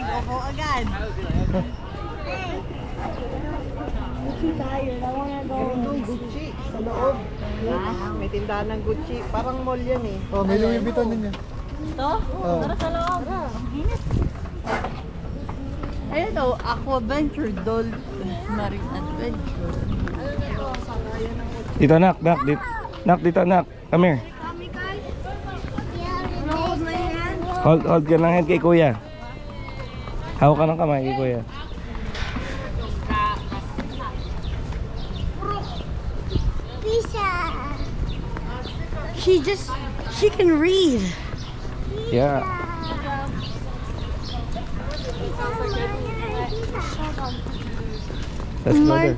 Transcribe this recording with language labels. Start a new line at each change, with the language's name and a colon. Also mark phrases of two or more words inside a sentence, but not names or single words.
Filipino: Opo agad.
English: too tired. I wanna go.
Filipino: Meron doon Gucci sa loob. May tindahan ng Gucci. Parang mall yan eh. Oh, may Louis Vuitton din yan. Ito? Oh. Tara sa loob. Ang init. Ayun o, Aquaventure, Dolphin, Marine Adventure. Dito anak, dito. Nak, dito anak.
English: Come here. Hold my hand.
Filipino: Hold ka ng hand kay kuya. Hawak ka ng kamay kay kuya.
English: She can read. Yeah. Let's go there.